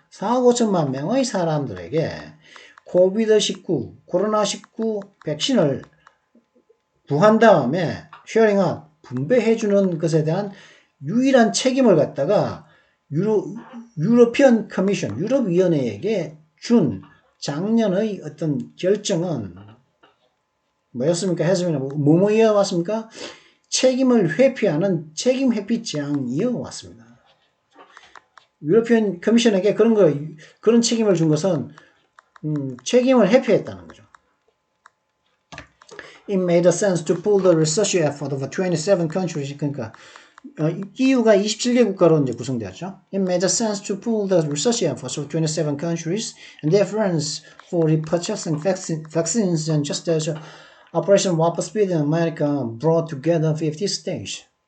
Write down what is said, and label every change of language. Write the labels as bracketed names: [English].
[Korean] 4억 5천만 명의 사람들에게 코비드-19, 코로나19 백신을 구한 다음에 쉐어링아웃, 분배해주는 것에 대한 유일한 책임을 갖다가 유로피언 커미션, 유럽위원회에게 준 작년의 어떤 결정은 뭐였습니까? 했으면 뭐뭐 이어왔습니까? 책임을 회피하는 책임 회피 제안이어왔습니다. 유로피언 커미션에게 그런 책임을 준 것은 책임을 회피했다는 거죠. [English] It made sense to pull the research effort of 27 countries. [Korean] 그러니까 EU가 27개 국가로 이제 구성되었죠. [English] It made sense to pull the research efforts of 27 countries and their friends for repurchasing vaccines, and just as Operation Warp Speed in America brought together 50 states.